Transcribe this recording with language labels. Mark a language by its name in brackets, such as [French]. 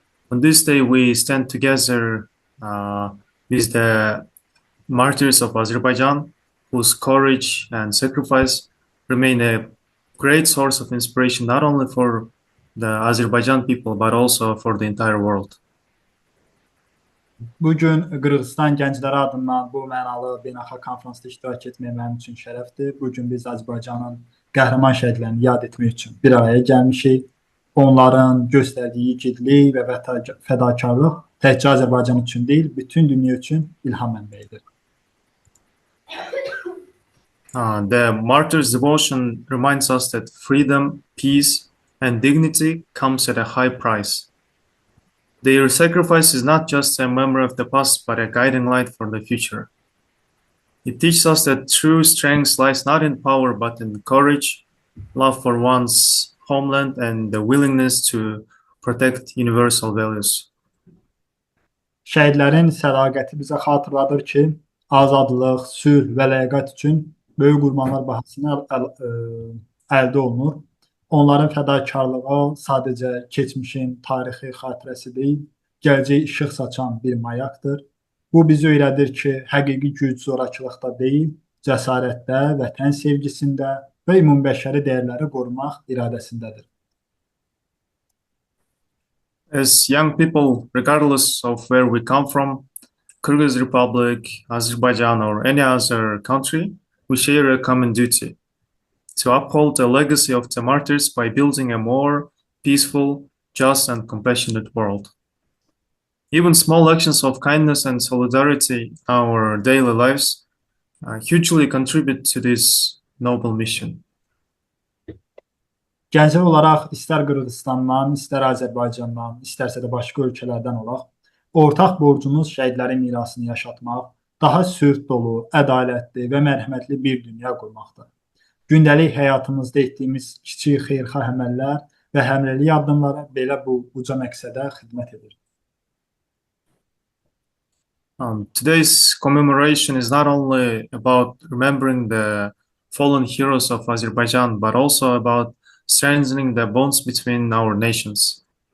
[English] On this day, we stand together with the martyrs of Azerbaijan, whose courage and sacrifice remain a great source of inspiration not only for the Azerbaijan people but also for the entire world. [Azerbaijani] Bugün Qırğızstan gəncləri adından bu mənalı beynəlxalq konferansda iştirak etmək mənim üçün şərəfdir. Bugün biz Azərbaycanın qəhrəman şəhidlərini yad etmək üçün bir araya gəlmişik. Onların göstərdiyi igidlik və fədakarlıq təkcə Azərbaycan üçün deyil, bütün dünya üçün ilham mənbəyidir. [English] The martyrs' devotion reminds us that freedom, peace, and dignity comes at a high price. Their sacrifice is not just a memory of the past, but a guiding light for the future. It teaches us that true strength lies not in power, but in courage, love for one's homeland, and the willingness to protect universal values. [Azerbaijani] Şəhidlərin sədaqəti bizə xatırladır ki, azadlıq, sülh və ləyaqət üçün böyük qurbanlar bahasına əldə olunur. Onların fədakarlığı sadəcə keçmişin tarixi xatirəsi deyil, gələcək işıq saçan bir mayaqdır. Bu bizi öyrədir ki, həqiqi güc zorakılıqda deyil, cəsarətdə, vətən sevgisində və ümumbəşəri dəyərləri qorumaq iradəsindədir. [English] As young people, regardless of where we come from, Kyrgyz Republic, Azerbaijan, or any other country, we share a common duty to uphold the legacy of the martyrs by building a more peaceful, just, and compassionate world. Even small actions of kindness and solidarity in our daily lives hugely contribute to this noble mission. [Azerbaijani] Gənclər olaraq istər Qırğızıstandan, istər Azərbaycandan, istərsə də başqa ölkələrdən olaq, ortaq borcumuz şəhidlərin mirasını yaşatmaq, daha sülh dolu, ədalətli və mərhəmətli bir dünya qurmaqdır. Gündəlik həyatımızda etdiyimiz kiçik xeyirxah əməllər və həmrəylik addımları belə bu uca məqsədə xidmət edir. [English] Today's commemoration is not only about remembering the fallen heroes of Azerbaijan, but also about strengthening the bonds between our nations.